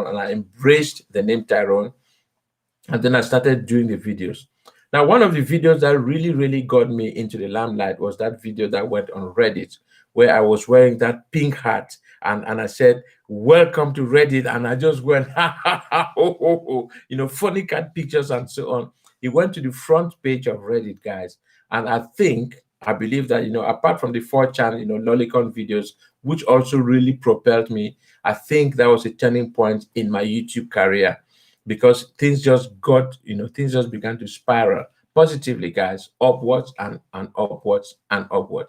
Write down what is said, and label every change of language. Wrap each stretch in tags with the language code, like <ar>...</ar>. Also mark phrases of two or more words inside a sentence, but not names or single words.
<en>And I embraced the name Tyrone. And then I started doing the videos. Now, one of the videos that really, really got me into the limelight was that video that went on Reddit, where I was wearing that pink hat and I said, "Welcome to Reddit." And I just went, ha, ha, ha, ho, ho, ho, funny cat pictures and so on. It went to the front page of Reddit, guys. And I believe that, apart from the 4chan, lolicon videos, which also really propelled me, I think that was a turning point in my YouTube career because things just began to spiral positively, guys, upwards and upwards and upwards.</en>